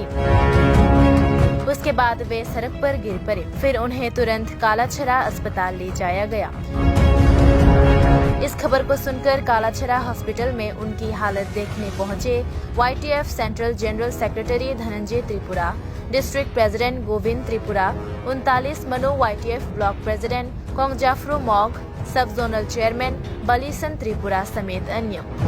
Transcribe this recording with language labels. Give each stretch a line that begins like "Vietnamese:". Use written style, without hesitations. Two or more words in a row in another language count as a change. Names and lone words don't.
Hindi: उसके बाद वे सड़क पर गिर पड़े। फिर उन्हें तुरंत कालाछरा अस्पताल ले जाया गया। इस खबर को सुनकर कालाछरा हॉस्पिटल में उनकी हालत देखने पहुंचे YTF
English: central general secretary
Hindi: धनंजय त्रिपुरा,
English: district president
Hindi: गोविंद त्रिपुरा, 39 मनो YTF
English: block president
Hindi: कोंगजाफ्रो मॉग,
English: sub zonal chairman
Hindi: बलीसन त्रिपुरा समेत अन्य।